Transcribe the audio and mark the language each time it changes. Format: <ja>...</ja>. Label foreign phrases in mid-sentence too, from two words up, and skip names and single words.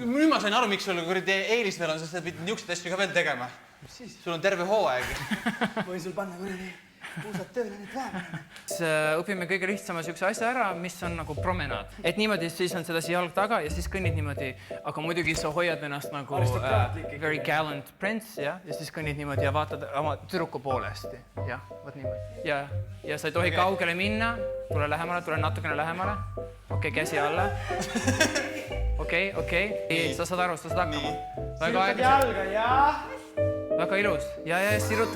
<et>Nüüd ma sain aru, miks sul eelis veel on, sest sa pidid niisuguseid asju ka veel tegema. Sul on terve hooaeg. Võin sul panna kuradi puusad tööle nüüd vaja. Õpime kõige lihtsama siukse asja ära, mis on nagu promenaad. Et niimoodi siis on sedasi jalg taga ja siis kõnnid niimoodi, aga muidugi sa hoiad ennast nagu</et> <en>very gallant prince,</en> <et>ja siis kõnnid niimoodi ja vaatad oma tüdruku poole hästi. Jah, võt niimoodi. Ja sa ei tohi kaugele minna, tule lähemale, tule natukene lähemale. Okei, käsi alla. Okei. Sa saad aru, sa saad hakkama. Sirutad jalga, jah. Väga ilus. Ja, siruta.</et>